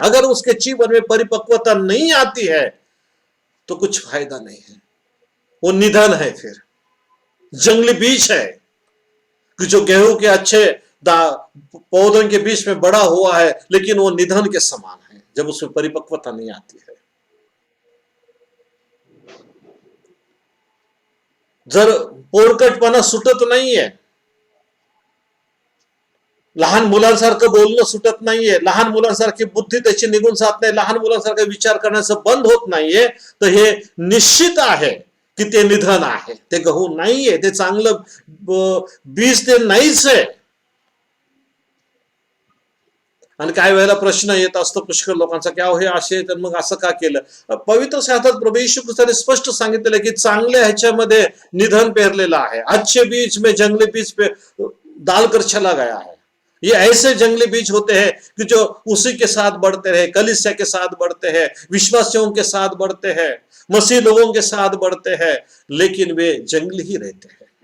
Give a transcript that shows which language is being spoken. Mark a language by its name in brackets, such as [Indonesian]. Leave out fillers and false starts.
[Hindi] अगर उसके जीवन में परिपक्वता नहीं आती है तो कुछ फायदा नहीं है, वो निधन है, फिर जंगली बीज है कि जो गेहूं के अच्छे पौधों के बीच में बड़ा हुआ है, लेकिन वो निधन के समान है जब उसमें परिपक्वता नहीं आती है। [Marathi] जर पोरकटपणा सुटत नाहीये, लहान मुलांसारखं बोलणं सुटत नाहीये, लहान मुलांसारखी बुद्धी त्याची निघून जात नाही, लहान मुलांसारखं विचार करण्याचं बंद होत नाहीये, तर हे निश्चित आहे की ते निधन आहे, ते गहू नाहीये, ते चांगलं बीज ते नाहीच आहे। आणि काही वेळेला प्रश्न येत असतो पुष्कळ लोकांचा, की हे असे तर मग असं का केलं? पवित्र शास्त्रात प्रभू येशू ख्रिस्ताने स्पष्ट सांगितलेलं की चांगल्या ह्याच्यामध्ये निधन पेरलेलं आहे। [Hindi] अच्छे बीज में जंगली बीज पे डालकर चला गया है। ये ऐसे जंगली बीज होते हैं कि जो उसी के साथ बढ़ते रहे, कलीसिया के साथ बढ़ते हैं, विश्वासियों के साथ बढ़ते हैं, मसीह लोगों के साथ बढ़ते हैं, लेकिन वे जंगली ही रहते हैं।